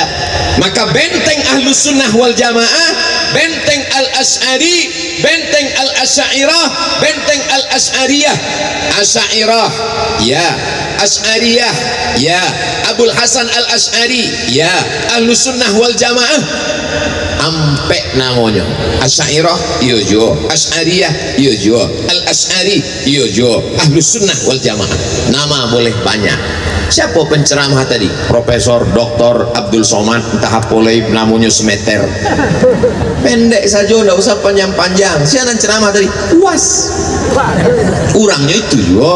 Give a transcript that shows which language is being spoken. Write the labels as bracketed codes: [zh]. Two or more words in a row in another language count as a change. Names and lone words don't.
[id] Maka benteng Ahlus Sunnah wal Jamaah, benteng Al-Asy'ari, benteng Al-Asy'ariyah, benteng Al-Asy'ariyah, Asy'ariyah ya, Asy'ariyah ya, Abul Hasan Al-Asy'ari ya, Ahlus Sunnah wal Jamaah ampe namanya Asy'ariyah [min] iyo jo, [id] Asy'ariyah [min] iyo jo, [id] Al-Asy'ari [min] iyo jo, [id] Ahlus Sunnah wal Jamaah. Nama boleh banyak. Siapa penceramah tadi? Profesor Dr. Abdul Somad, entah apa lagi namanya semeter. Pendek saja, tidak usah panjang-panjang. Siapa ceramah tadi? Puas. Kurangnya itu juga.